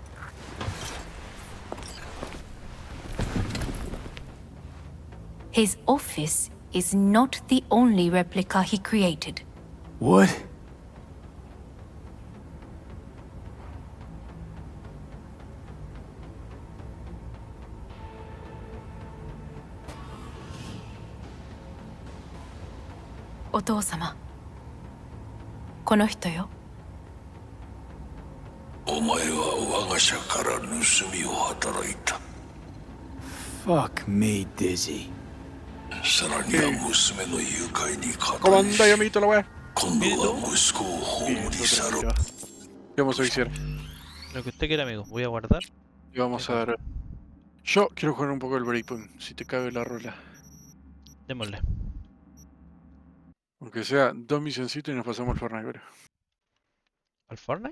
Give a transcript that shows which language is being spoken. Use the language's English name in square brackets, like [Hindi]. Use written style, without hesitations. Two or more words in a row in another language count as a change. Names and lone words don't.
[English] His office is not the only replica he created. What? [Japanese] Otou-sama. この人よ。お前は我が社から盗みを働いた。 [English] Fuck me, Dizzy. [Japanese] さらには娘の誘拐に加 [Spanish] ¿Cómo [Japanese] 担 [Spanish] anda, amiguito, la weá? 今度は息子を葬り去ろう。 Vamos a iniciar. Lo que usted quiera, amigo. Voy a guardar. Y vamos a ver. Yo quiero jugar un poco el Breakpoint, si te cabe la rola. Démosle. Aunque sea 2 misioncitos y nos pasamos al Fortnite, pero. ¿Al Fortnite?